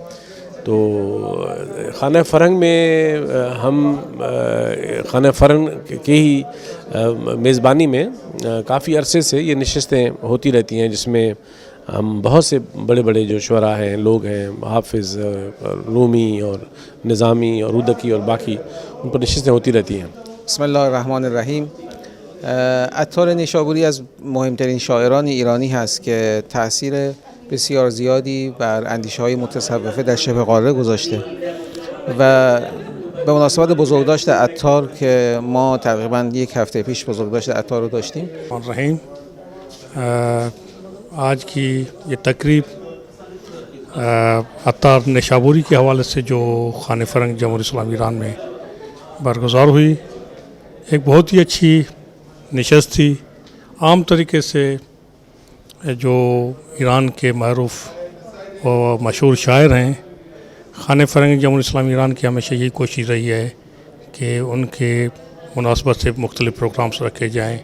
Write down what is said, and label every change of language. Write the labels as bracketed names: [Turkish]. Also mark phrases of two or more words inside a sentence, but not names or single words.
[Urdu] تو خانہ فرہنگ میں ہم خانہ فرہنگ کے ہی میزبانی میں کافی عرصے سے یہ نشستیں ہوتی رہتی ہیں، جس میں ہم بہت سے بڑے بڑے جو شعراء ہیں، لوگ ہیں، حافظ، رومی اور نظامی اور رودکی اور باقی، ان پر نشستیں ہوتی رہتی ہیں۔ [Arabic] بسم الله الرحمن الرحیم. [Persian] عطار نیشابوری از مهمترین شاعران ایرانی هست که تأثیر بسیار زیادی بر اندیشه‌های متصوفه در شبه قاره گذاشته و به مناسبت بزرگداشت عطار که ما تقریبا یک هفته پیش بزرگداشت عطار رو داشتیم. [Urdu] رحیم، آج کی یہ تقریب عطار نیشابوری کے حوالے سے جو خانہ فرنگ جمہوریہ اسلامی ایران میں برگزار ہوئی، ایک بہت ہی اچھی نشست تھی۔ عام طریقے سے جو ایران کے معروف اور مشہور شاعر ہیں، خانہ فرنگ جمہوریہ اسلامی ایران کی ہمیشہ یہی کوشش رہی ہے کہ ان کے مناسبت سے مختلف پروگرامز رکھے جائیں۔